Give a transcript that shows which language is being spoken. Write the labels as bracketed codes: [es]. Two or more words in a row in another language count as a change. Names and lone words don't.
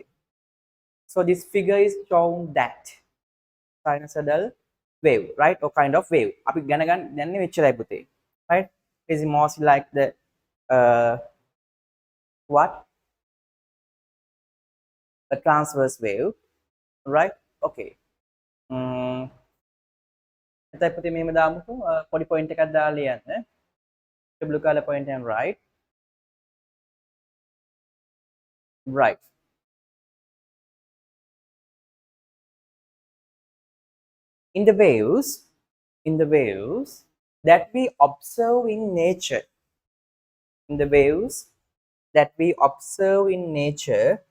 [en] So this figure is showing that sinusoidal wave, right? Or kind of wave. [si] අපි ගණන් ගන්නේ මෙච්චරයි පුතේ. [en] Right? Is mostly like the what? A transverse wave, right? Okay. [si] එතකොට පුතේ මෙහෙම දාමුකෝ පොඩි පොයින්ට් එකක් දාලා ලියන්න. [en] blue color point and right. Right. In the waves that we observe in nature, in the waves that we observe in nature,